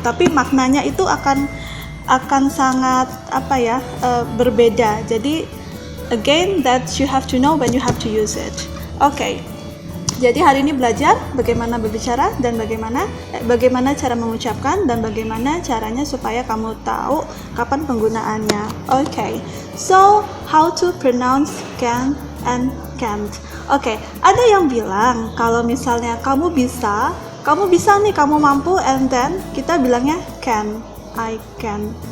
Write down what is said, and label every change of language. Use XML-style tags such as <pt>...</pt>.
<id>Tapi maknanya itu akan sangat berbeda.</id> <en>Jadi again, that you have to know when you have to use it. Oke.</en> <id>Jadi hari ini belajar bagaimana berbicara dan bagaimana cara mengucapkan dan bagaimana caranya supaya kamu tahu kapan penggunaannya. Oke.</id> <en>So, how to pronounce can and can't.</en> <id>Oke, ada yang bilang kalau misalnya kamu bisa nih, kamu mampu,</id> <en>and then</en> <id>kita bilangnya can,</id> <en>I can.</en>